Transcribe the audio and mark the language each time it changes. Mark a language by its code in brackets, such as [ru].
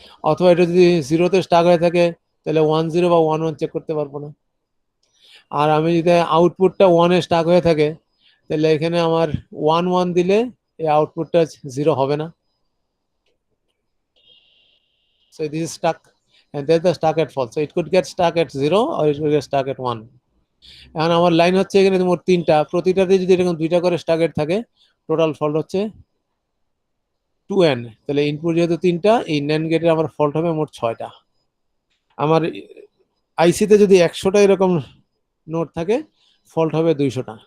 [bn] অথবা এটা যদি 0-তে স্টাক হয়ে থাকে তাহলে 1-0 বা 1-1 চেক করতে পারবো না। আর আমি যদি আউটপুটটা 1-এ স্টাক হয়ে থাকে তাহলে এখানে আমার 1-1 দিলে এই আউটপুটটা 0 হবে না। [en] So this is stuck, and there's the stuck at fault. So it could get stuck at 0 or it could get stuck at 1. [bn] এখন আমার লাইন হচ্ছে এখানে মোট 3টা, প্রতিটাতে যদি এরকম 2টা করে স্টাক এট থাকে, টোটাল ফল্ট হচ্ছে 2n। তাহলে ইনপুট যেহেতু 3টা, এই NAND গেটের আমার ফল্ট হবে মোট 6টা। আমার আইসিতে যদি 100টা এরকম নোট থাকে, ফল্ট হবে 200টা।